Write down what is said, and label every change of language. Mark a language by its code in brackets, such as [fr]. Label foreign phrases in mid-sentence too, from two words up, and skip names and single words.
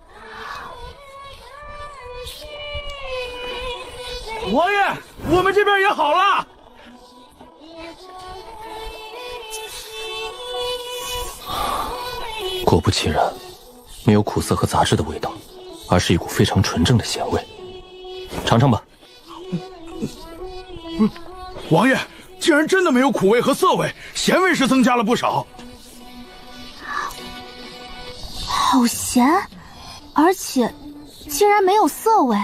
[zh] 王爺，我們這邊也好了。果不其然，沒有苦澀和雜質的味道，而是一股非常純正的鹹味。嘗嘗吧。王爺，竟然真的沒有苦味和澀味，鹹味是增加了不少。好鹹，而且竟然沒有澀味。